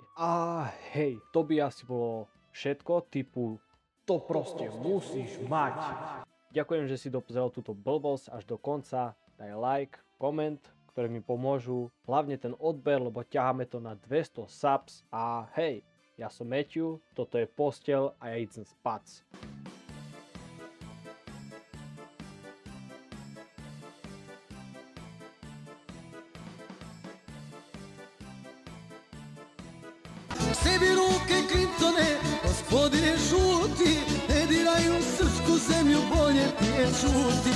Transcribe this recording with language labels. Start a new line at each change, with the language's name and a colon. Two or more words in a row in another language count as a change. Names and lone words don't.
Slovak: A hej, to by asi bolo všetko typu to proste musíš mať. Ďakujem, že si dopozrel túto blbosť až do konca. Daj like, koment, ktoré mi pomôžu, hlavne ten odber, lebo ťaháme to na 200 subs a hej, ja som Matthew, toto je posteľ a ja idem spať.
Serbian: Sebi ruke Clintone, gospodine žuti, ne diraju srpsku zemlju, bolje ti je čuti.